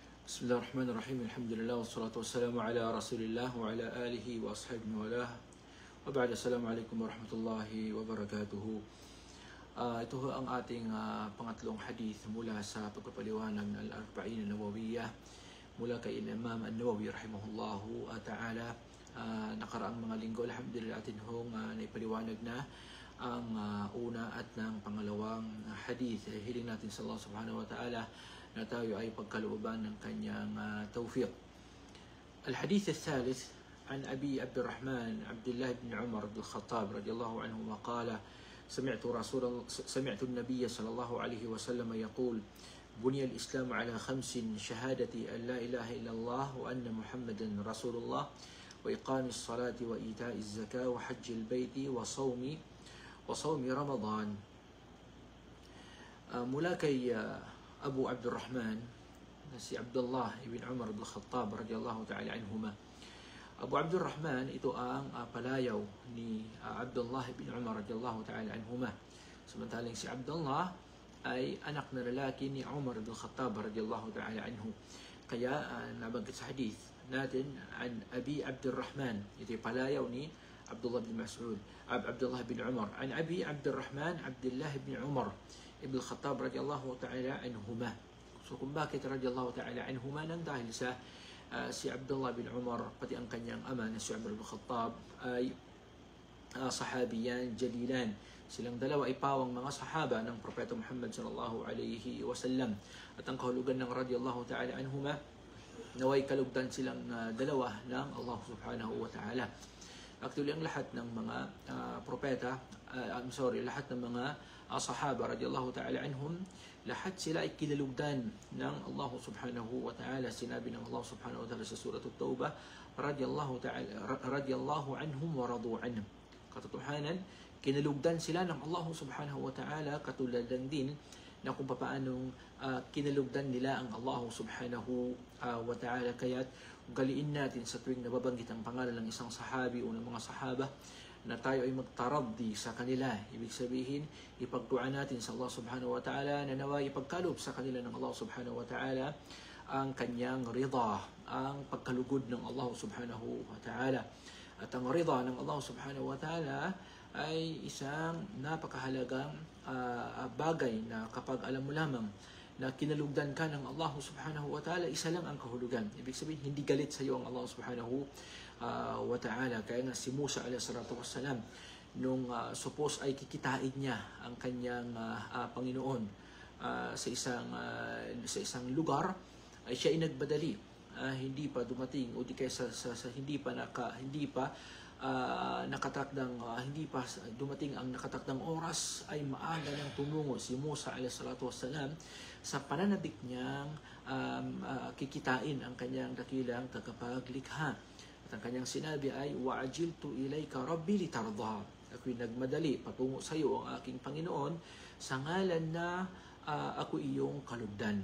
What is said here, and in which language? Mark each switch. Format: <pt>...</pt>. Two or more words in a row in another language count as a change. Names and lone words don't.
<ar>بسم الله الرحمن الرحيم. الحمد لله والصلاة والسلام على رسول الله وعلى آله وأصحابه وله. وبعد، السلام عليكم ورحمة الله وبركاته.</ar> <tl>Ito ang ating pangatlong hadith mula sa pagpapaliwanag ng Al-Arba'in An-Nawawiyah mula kay Imam An-Nawawi</tl> <ar>رحمه الله تعالى.</ar> <tl>Nakaraang mga linggo, alhamdulillah, atin hong naipaliwanag na ang una at ng pangalawang hadith. Hiling natin sa Allah</tl> <ar>سبحانه وتعالى</ar> <tl>na tayo ay pagkalooban ng kanyang tawfiq.</tl> <ar>الحديث الثالث عن أبي عبد الرحمن عبد الله بن عمر بن الخطاب رضي الله عنه قال سمعت النبي صلى الله عليه وسلم يقول بني الإسلام على 5 شهادة أن لا إله إلا الله وأن محمدا رسول الله وإقام الصلاة وإيتاء الزكاة وحج البيت وصوم رمضان.</ar> <tl>Mula kay Abu Abdurrahman si Abdullah ibn Umar ibn Khattab</tl> <ar>رضي الله تعالى عنهما.</ar> <tl>Abu Abdurrahman, ito ang palayaw ni Abdullah ibn Umar</tl> <ar>رضي الله تعالى عنهما.</ar> <tl>Samantalang si Abdullah ay anak na lalaki ni Umar ibn Khattab</tl> <ar>رضي الله تعالى عنه.</ar> <tl>Kaya nabanggit sa hadith natin an Abi Abdurrahman, ito yung palayaw ni Abdullah bin Mas'ud, Abdullah bin Umar, an Abi Abdurrahman Abdullah bin Umar ibn Khattab</tl> <ar>رضي الله تعالى عنهما.</ar> <tl>So kung bakit</tl> <ar>رضي الله تعالى عنهما,</ar> <tl>nang dahil sa si Abdullah bin Umar pati ang kanyang ama na si Umar ibn Khattab ay</tl> <ar>صحابيان جليلان.</ar> <tl>Silang dalawa ay pawang mga sahaba ng Propeta Muhammad</tl> <ar>صلى الله عليه وسلم.</ar> <tl>At ang kahulugan ng</tl> <ar>رضي الله تعالى عنهما,</ar> <tl>naway kalugdan silang dalawa ng Allah</tl> <ar>سبحانه وتعالى.</ar> <tl>Actually, ang lahat ng mga propeta, lahat ng mga sahaba</tl> <ar>رضي الله تعالى عنهم,</ar> <tl>lahat sila ay kinalugdan ng Allah</tl> <ar>سبحانه وتعالى.</ar> <tl>Sinabi ng Allah</tl> <ar>سبحانه وتعالى</ar> <tl>sa surah At-Tawbah,</tl> <ar>رضي الله عنهم ورضوا عنهم.</ar> <tl>Katotohanan, kinalugdan sila ng Allah</tl> <ar>سبحانه وتعالى,</ar> <tl>katulad din na kung paanong kinalugdan nila ang Allah</tl> <ar>سبحانه وتعالى.</ar> <tl>Kaya't ugaliin natin sa tuwing nababanggit ang pangalan ng isang sahabi o ng mga sahaba na tayo ay magtaraddi sa kanila. Ibig sabihin, ipagtuan natin sa Allah</tl> <ar>سبحانه وتعالى</ar> <tl>na naway ipagkaloob sa kanila ng Allah</tl> <ar>سبحانه وتعالى</ar> <tl>ang kanyang rida, ang pagkalugod ng Allah</tl> <ar>سبحانه وتعالى.</ar> <tl>At ang rida ng Allah</tl> <ar>سبحانه وتعالى</ar> <tl>ay isang napakahalagang bagay na kapag alam mo lamang na kinalugdan ka ng Allah</tl> <ar>سبحانه وتعالى,</ar> <tl>isa lang ang kahulugan. Ibig sabihin, hindi galit sa iyo ang Allah</tl> <ar>سبحانه وتعالى.</ar> <tl>Kaya nga si Musa</tl> <ar>عليه الصلاة والسلام,</ar> <tl>nung suppose ay kikitain niya ang kanyang Panginoon sa isang lugar, ay siya ay nagbadali. Hindi pa dumating o di kaya hindi pa dumating ang nakatakdang oras, ay maaga nang tumungo si Musa</tl> <ar>عليه الصلاة والسلام</ar> <tl>sa pananabik niyang kikitain ang kanyang dakilang tagapaglikha. At ang kanyang sinabi ay,</tl> <ar>وعجلت إليك رب لترضى.</ar> <tl>Ako'y nagmadali patungo sa iyo ang aking Panginoon sa ngalan na ako iyong kalugdan.</tl>